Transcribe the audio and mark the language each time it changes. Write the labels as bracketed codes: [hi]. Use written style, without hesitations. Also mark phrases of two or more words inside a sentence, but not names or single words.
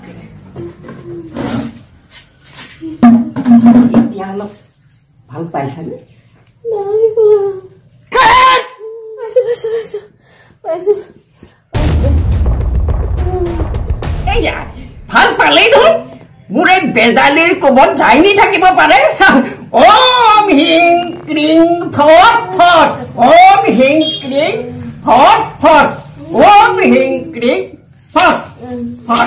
[as] এতিয়া অলপ ভাল পাইছানে ভাল পালেই নহয় মোৰ এই বেজালিৰ কোবত যাইনি থাকিব পাৰে [sa] ॐ ह्रीं क्रीं फट् फट् ॐ ह्रीं क्रीं फट् फट् ॐ ह्रीं क्रीं फट् फट्